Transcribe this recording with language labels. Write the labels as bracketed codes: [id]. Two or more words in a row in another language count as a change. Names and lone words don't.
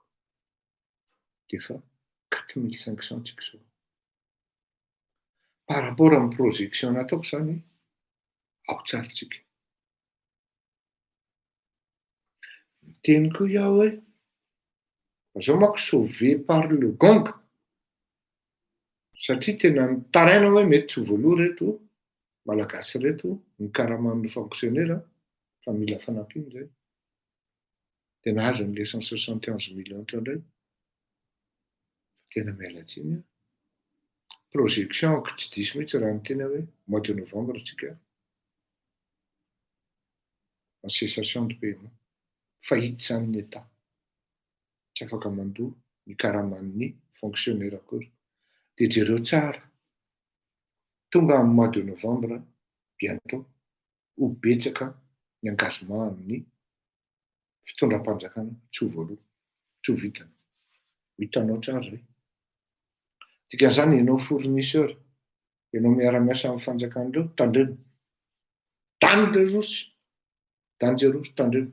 [mg] Dia efa 4500 tsika izao. [fr] Par rapport [mg] amin'ny projection nataoko zany, ao tsara tsika. Teniko iaho hoe zao manko [fr] sauvé par le gong. [mg] Satria tena nitaraina hoe mety tsy voaloha reto malagasy reto nikaraman'ny fonctionnaire fa mila fanampiana zay. Dia nahazo an'le 171 millions tao indray. Tena miala tsiny aho. Projection-ko tsy diso mihitsy raha niteny hoe [fr] mois de novembre [mg] tsika [fr] en cessation de paiement. [mg] Fahity zany ny État. Tsy afaka mandoa nikaraman'ny fonctionnaire akory. Dia jereo tsara. Tonga amin'ny [fr] mois de novembre [mg] bientôt ho betsaka ny engagement amin'ny fitondram-panjakana tsy ho voaloha, tsy ho vitana. Hitanao tsara zay. Dikan'izany ianao fournisseur, ianao miara-miasa amin'ny fanjakan'ireo, tandremo. [en] Dangerous, dangerous, [mg] tandremo.